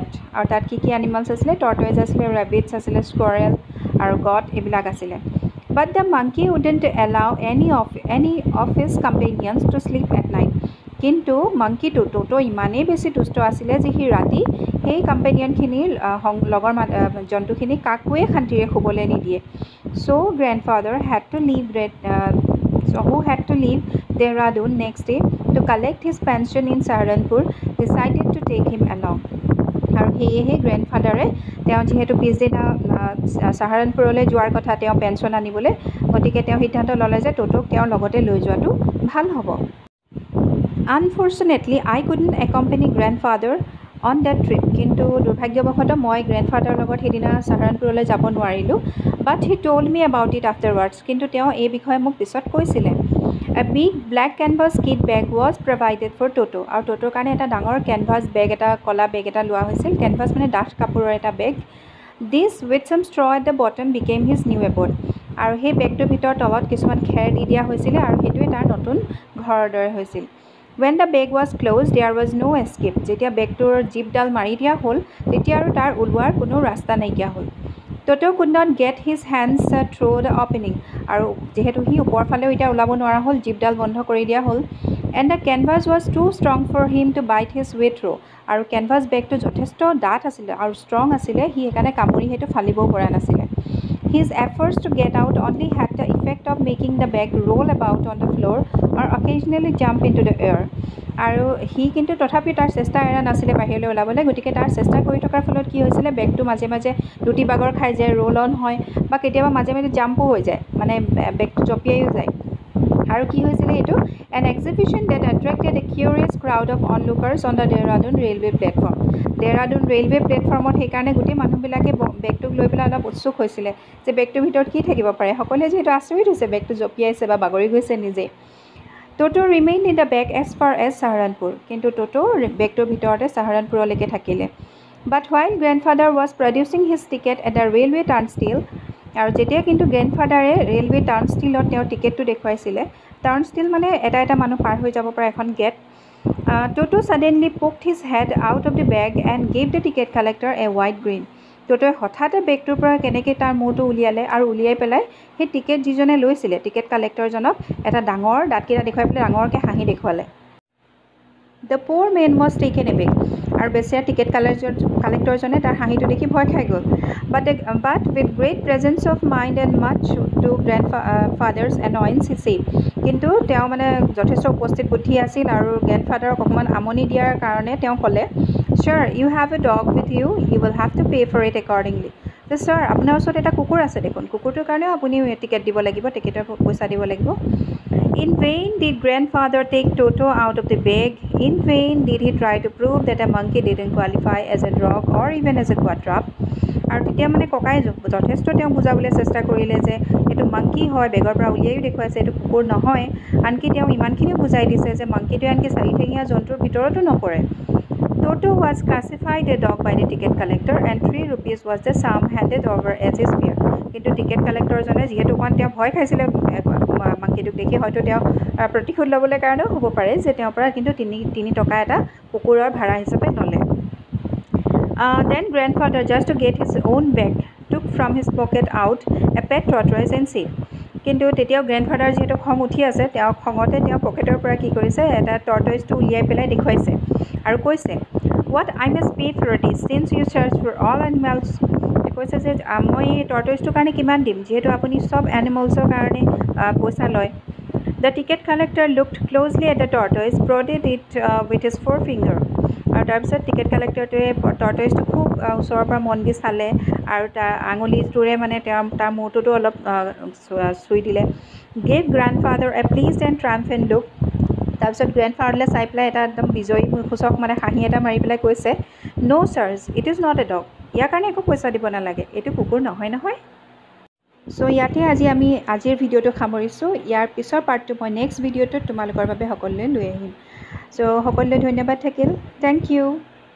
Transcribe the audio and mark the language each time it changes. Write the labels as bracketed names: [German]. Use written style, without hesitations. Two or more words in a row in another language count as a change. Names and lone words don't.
[Assamese] আৰু তাত কি কি এনিমেলছ আছিলে? টৰ্টইজ আছিলে, ৰেবিটছ আছিলে, স্কুৱেৰেল আৰু গট এইবিলাক আছিলে। [English] But the monkey wouldn't allow any of his companions to sleep at night. [Assamese] কিন্তু মাংকিটো টোটো ইমানেই বেছি দুষ্ট আছিলে যে সি ৰাতি সেই কম্পেনিয়নখিনিৰ লগৰ জন্তুখিনিক কাকোৱে শান্তিৰে শুবলৈ নিদিয়ে। [English] So grandfather had to leave Dehradun next day to collect his pension in Saharanpur, decided to take him along. [Assamese] আৰু সেয়েহে গ্ৰেণ্ডফাদাৰে তেওঁ যিহেতু পিছদিনা চাহাৰানপুৰলৈ যোৱাৰ কথা, তেওঁ পেঞ্চন আনিবলৈ, গতিকে তেওঁ সিদ্ধান্ত ল'লে যে টোটোক তেওঁৰ লগতে লৈ যোৱাটো ভাল হ'ব। [English] Unfortunately I couldn't accompany grandfather on that trip, [Assamese] কিন্তু দুৰ্ভাগ্যবশতঃ মই গ্ৰেণ্ডফাদাৰৰ লগত সেইদিনা চাহাৰানপুৰলৈ যাব নোৱাৰিলোঁ। [English] But he told me about it afterwards, [Assamese] কিন্তু তেওঁ এই বিষয়ে মোক পিছত কৈছিলে। [English] A big black canvas kit bag was provided for Toto, [Assamese] আৰু টোটোৰ কাৰণে এটা ডাঙৰ কেনভাছ বেগ এটা, কলা বেগ এটা লোৱা হৈছিল। কেনভাছ মানে ডাঠ কাপোৰৰ এটা বেগ। [English] This with some straw at the bottom became his new abode, [Assamese] আৰু সেই বেগটোৰ ভিতৰত তলত কিছুমান খেৰ দি দিয়া হৈছিলে আৰু সেইটোৱে তাৰ নতুন ঘৰৰ দৰে হৈছিল। [English] When the bag was closed, there was no escape. [Assamese] যেতিয়া বেগটোৰ জিপডাল মাৰি দিয়া হ'ল তেতিয়া আৰু তাৰ ওলোৱাৰ কোনো ৰাস্তা নাইকিয়া হ'ল। [English] Toto could not get his hands through the opening, [Assamese] আৰু যিহেতু সি ওপৰ ফালেও এতিয়া ওলাব নোৱাৰা হ'ল, জিপডাল বন্ধ কৰি দিয়া হ'ল। [English] And the canvas was too strong for him to bite his way through, [Assamese] আৰু কেনভাছ বেগটো যথেষ্ট ডাঠ আছিলে আৰু ষ্ট্ৰং আছিলে, সি সেইকাৰণে কামুৰি সেইটো ফালিবও পৰা নাছিলে। [English] His efforts to get out only had the effect of making the bag roll about on the floor or occasionally jump into the air. [Assamese] আৰু সি কিন্তু তথাপি তাৰ চেষ্টা এৰা নাছিলে বাহিৰলৈ ওলাবলৈ, গতিকে তাৰ চেষ্টা কৰি থকাৰ ফলত কি হৈছিলে, বেগটো মাজে মাজে লুটি বাগৰ খাই যায়, [English] roll on [Assamese] হয়, বা কেতিয়াবা মাজে মাজে জাম্পো হৈ যায়, মানে বেগটো জঁপিয়াইও যায়। আৰু কি হৈছিলে এইটো? [English] An exhibition that attracted a curious crowd of onlookers on the Dehradun railway platform. [Assamese] ডেৰাডুন ৰেলৱে প্লেটফৰ্মত সেইকাৰণে গোটেই মানুহবিলাকে বেগটোক লৈ পেলাই অলপ উৎসুক হৈছিলে যে বেগটোৰ ভিতৰত কি থাকিব পাৰে। সকলোৱে যিহেতু আচৰিত হৈছে, বেগটো জঁপিয়াইছে বা বাগৰি গৈছে নিজেই। [English] Toto remained in the bag as far as Saharanpur, [Assamese] কিন্তু টোটো বেগটোৰ ভিতৰতে চাহাৰানপুৰলৈকে থাকিলে। [English] But while grandfather was producing his ticket at the railway turnstile, [Assamese] আৰু যেতিয়া কিন্তু গ্ৰেণ্ডফাদাৰে ৰেলৱে টাৰ্ণষ্টিলত তেওঁৰ টিকেটটো দেখুৱাইছিলে, টাৰ্ণষ্টিল মানে এটা এটা মানুহ পাৰ হৈ যাব পৰা এখন গেট, [English] Toto suddenly poked his head out of the bag and gave the ticket collector a wide grin. [Assamese] টোটোৱে হঠাতে বেগটোৰ পৰা কেনেকৈ তাৰ মূৰটো উলিয়ালে আৰু উলিয়াই পেলাই সেই টিকেট যিজনে লৈছিলে, টিকেট কালেক্টৰজনক এটা ডাঙৰ দাঁতকেইটা দেখুৱাই পেলাই ডাঙৰকৈ হাঁহি দেখুৱালে। [English] The poor man was taken aback, [Assamese] আৰু বেচেৰা টিকেট কালেক্টৰজনে তাৰ হাঁহিটো দেখি ভয় খাই গ'ল। [English] But with great presence of mind and much to grandfather's annoyance, he said, [Assamese] কিন্তু তেওঁ মানে যথেষ্ট উপস্থিত বুদ্ধি আছিল আৰু গ্ৰেণ্ডফাদাৰক অকণমান আমনি দিয়াৰ কাৰণে তেওঁ ক'লে, [English] Sir, you have a dog with you, you will have to pay for it accordingly. [Assamese] যে ছাৰ, আপোনাৰ ওচৰত এটা কুকুৰ আছে দেখোন, কুকুৰটোৰ কাৰণেও আপুনি টিকেট দিব লাগিব, টিকেটৰ পইচা দিব লাগিব। [English] In vain did grandfather take Toto out of the bag. In vain did he try to prove that a monkey didn't qualify as a dog or even as a quadruped. [Assamese] আৰু তেতিয়া মানে ককাই যথেষ্ট তেওঁ বুজাবলৈ চেষ্টা কৰিলে যে এইটো মাংকি হয়, বেগৰ পৰা উলিয়াইও দেখুৱাইছে এইটো কুকুৰ নহয়। আনকি তেওঁ ইমানখিনিও বুজাই দিছে যে মাংকিটোৱে আনকি চাৰিঠেঙীয়া জন্তুৰ ভিতৰতো নপৰে। [English] Toto was classified a dog by the ticket collector and 3 rupees was the sum handed over as his fare. [Assamese] কিন্তু টিকেট কালেক্টৰজনে যিহেতু অকণ তেওঁ ভয় খাইছিলে মাংকিটোক দেখি, হয়তো তেওঁ প্ৰতিশোধ ল'বলৈ কাৰণেও হ'ব পাৰে যে তেওঁৰ পৰা কিন্তু 3 টকা এটা কুকুৰৰ ভাড়া হিচাপে ল'লে। [English] Then grandfather, just to get his own bag, took from his pocket out a pet tortoise and said, [Assamese] কিন্তু তেতিয়াও গ্ৰেণ্ডফাদাৰ যিহেতু খং উঠি আছে, তেওঁ খঙতে তেওঁ পকেটৰ পৰা কি কৰিছে, এটা টৰ্টইজটো উলিয়াই পেলাই দেখুৱাইছে আৰু কৈছে, [English] What I must pay for this, since you search for all animals, [Assamese] কৈছে যে মই টৰ্টইজটোৰ কাৰণে কিমান দিম, যিহেতু আপুনি চব এনিমেলছৰ কাৰণে পইচা লয়। [English] The ticket collector looked closely at the tortoise, prodded it with his forefinger. [Assamese] আৰু তাৰপিছত টিকেট কালেক্টৰটোৱে টৰ্টইজটো খুব ওচৰৰ পৰা মন দি চালে আৰু তাৰ আঙুলিটোৰে মানে তাৰ মূৰটোতো অলপ চুই দিলে। [English] Gave grandfather a pleased and triumphant look. [Assamese] তাৰপিছত গ্ৰেণ্ডফাদাৰলৈ চাই পেলাই এটা একদম বিজয়ী সূচক মানে হাঁহি এটা মাৰি পেলাই কৈছে, [English] No sirs, it is not a dog. [Assamese] ইয়াৰ কাৰণে একো পইচা দিব নালাগে, এইটো কুকুৰ নহয় নহয়। চ' ইয়াতে আমি আজিৰ ভিডিঅ'টো সামৰিছোঁ। ইয়াৰ পিছৰ পাৰ্টটো মই নেক্সট ভিডিঅ'টোত তোমালোকৰ বাবে সকলোলৈ লৈ আহিম। চ' সকলোলৈ ধন্যবাদ থাকিল। [English] Thank you.